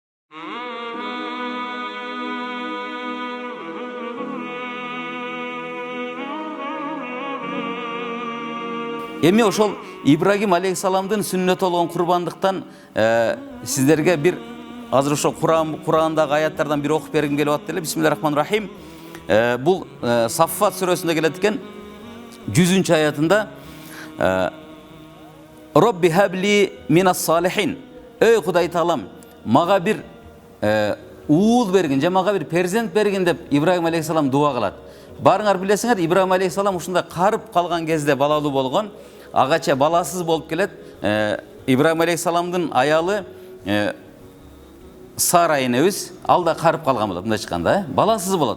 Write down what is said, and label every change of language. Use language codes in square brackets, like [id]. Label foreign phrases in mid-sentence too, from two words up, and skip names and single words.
[ky] Эми ошол Ибрагим алейхисаламдын сүннөтү болгон курбандыктан сиздерге бир азыр ошо Курандагы аяттардан бир окуп бергим келип атты эле. Бисмиллахиррахманиррахим. Бул Саффат сүрөсүндө келет экен. [ar] 100-чү аятында رب هب لي من الصالحين. [ky] Эй Кудай Таалам, мага бир уул бергин, же мага бир перзент бергин деп Ибрагим алейхисалам дуа кылат. Барыңар билесиңер, Ибрагим алейхисалам ушунда карып калган кезде балалуу болгон, агача баласыз болуп келет. Ибрагим алейхисаламдын аялы Сара энебиз ал да карып калган болот, мындай чыкканда, баласыз болот.